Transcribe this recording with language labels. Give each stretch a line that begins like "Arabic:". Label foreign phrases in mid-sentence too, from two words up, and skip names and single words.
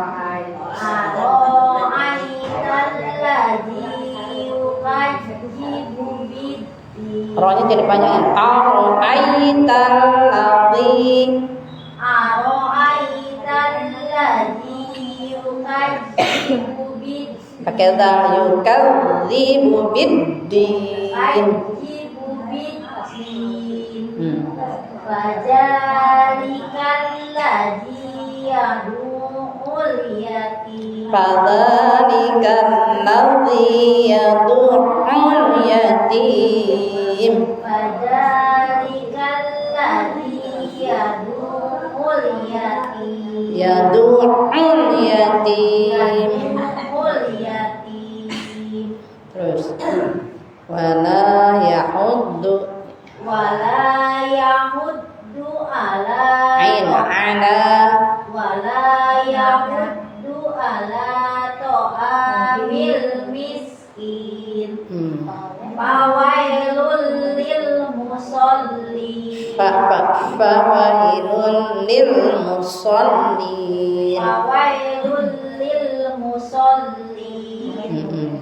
Indonesian: Rohnya jadi panjangin.
Arabic: أرأيت الذي يكذب بـ
Indonesian: pakai dal
Arabic: يكذب بالدين. فذلك الذي يدع اليتيم. فذلك الذي يدع اليتيم. فذلك الذي يدع اليتيم. يدع اليتيم. يدع اليتيم.
Indonesian: Terus.
Arabic: ولا يحض ولا يحض على ولا يحض على طعام المسكين. فويل للمصلين. فويل للمصلين. فويل للمصلين.